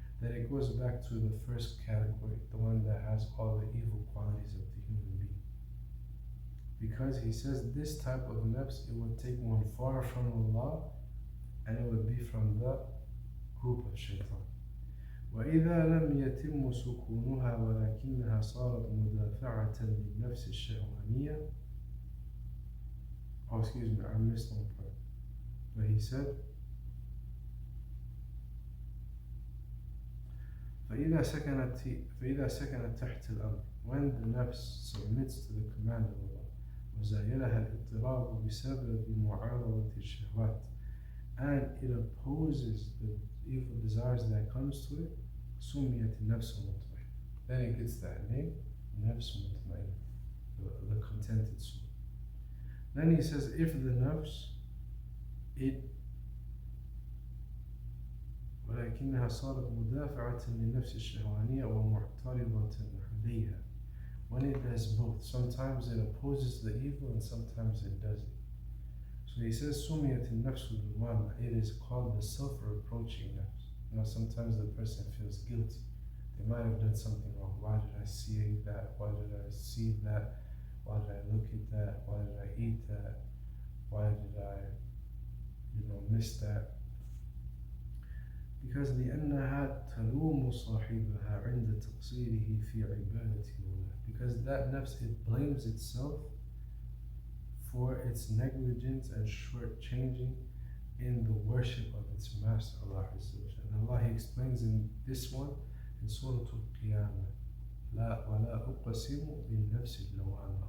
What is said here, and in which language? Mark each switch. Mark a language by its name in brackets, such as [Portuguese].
[English] that it goes back to the first category, the one that has all the evil qualities of the human being. Because he says this type of nafs, it would take one far from Allah, and it would be from the group of shaitan. [Arabic] وإذا لم يتم سكونها ولكنها صارت مدافعة للنفس الشهوانية. [English] Oh, excuse me, I missed one part. But he said, [Arabic] فإذا سكنت تحت الأمر, [English] when the nafs submits to the command of Allah, [Arabic] وزايلها الاضطراب بسبب معارضة الشهوات, [English] and it opposes the evil desires that comes to it, [Arabic] سميت النفس المطمئنة. [English] Then it gets that name, nafs mutmainah, the contented soul. Then he says, if the nafs, [Arabic] ولكنها صارت مدافعة للنفس الشهوانية ومعترضة عليها. [English] When it does both, sometimes it opposes the evil and sometimes it doesn't. So he says, [Arabic] سميت النفس اللوامة, [English] it is called the self-reproaching nafs. Sometimes the person feels guilty. They might have done something wrong. Why did I see that? Why did I see that? Why did I look at that? Why did I eat that? Why did I, miss that? Because [Arabic] لأنها تلوم صاحبها عند تقصيره في عبادة الله. [English] Because that nafs, it blames itself for its negligence and shortchanging in the worship of its master, Allah Azza wa Jalla. And Allah, He explains in this one, in Surah Al-Qiyamah, [Arabic] لا ولا أقسم بالنفس اللوامة.